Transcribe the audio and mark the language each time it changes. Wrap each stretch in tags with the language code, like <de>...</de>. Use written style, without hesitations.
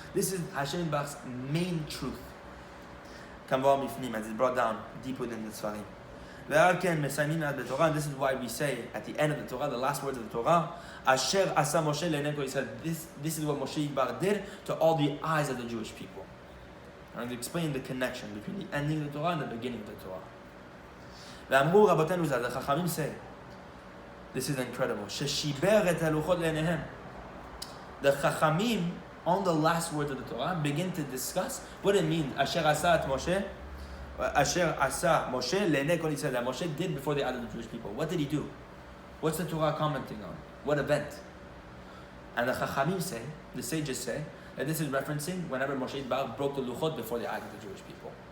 <en>This is Hashem Yitbarach's main truth. As it's brought down deep within the Sfarim. And this is why we say at the end of the Torah, the last words of the Torah,</en> <he>Asher asa Moshe le'enei kol Yisrael.</he> <en>This is what Moshe Yitbarach did to all the eyes of the Jewish people. I'm going to explain the connection between the ending of the Torah and the beginning of the Torah.</en> <he>ואמרו רבותינו ז"ל,</he> <en>the Chachamim say, this is incredible,</en> <he>ששיבר את הלוחות לעיניהם.</he> <en>The Chachamim, on the last words of the Torah, begin to discuss what it means, Asher asa Moshe le'enei kol Yisrael, that Moshe did before the eyes of the Jewish people. What did he do? What's the Torah commenting on? What event? And the Chachamim say, the sages say, that this is referencing whenever Moshe Yitbarach broke the luchot before the eyes of the Jewish people.</en>